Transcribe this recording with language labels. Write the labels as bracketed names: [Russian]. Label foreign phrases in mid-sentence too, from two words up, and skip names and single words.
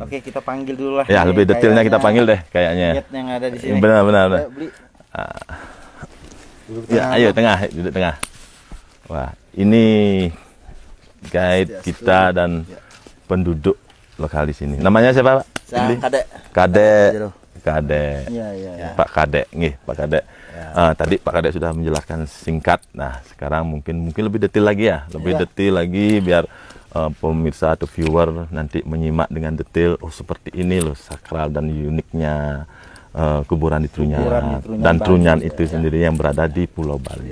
[Indonesian] Oke, kita panggil dulu lah. Ya, Ini lebih detailnya kita kayaknya panggil deh kayaknya. Nyet yang ada di sini. Benar. Ayo, Bli. Ya, ayo duduk tengah. Wah, ini guide kita dan penduduk lokal di sini. Namanya siapa, Pak? Saya Kadek. Kadek. Jero. Kadek. Iya. Pak Kadek, Pak Kadek. Tadi Pak Kadek sudah menjelaskan singkat. Nah, sekarang mungkin lebih detail lagi ya, lebih detail lagi biar pemirsa atau viewer nanti menyimak dengan detail. Oh, seperti ini loh sakral dan uniknya kuburan di Trunyan, Kuburan di Trunyan dan Bali, Trunyan itu sendiri yang berada di Pulau Bali.